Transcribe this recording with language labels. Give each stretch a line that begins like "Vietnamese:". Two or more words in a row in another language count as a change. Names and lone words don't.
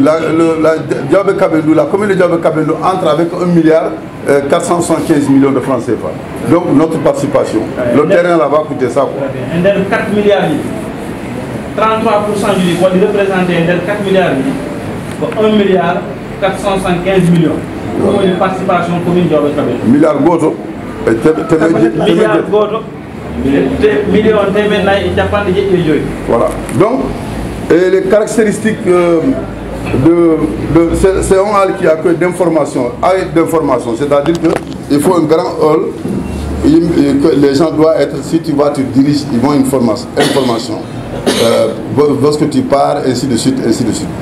French: La commune de Diawɓe Kaɓendu entre avec 1 milliard 475 millions de francs CFA. Donc notre participation. Le terrain là-bas coûtait ça. Et 4 milliards, 33% du quoi représenté 4 milliards, 1 milliard 475 millions. Pour une participation commune de Diawɓe Kaɓendu.
Fula: Milliard goto. Milliard goto. Million temen nayi e capanɗe jeɗɗi e joyi.
French: Voilà. Donc les caractéristiques c'est un hall qui accueille d'information, c'est-à-dire qu'il faut un grand hall que les gens doivent être, si tu vas, tu diriges, ils vont une information. Lorsque tu pars, ainsi de suite, ainsi de suite.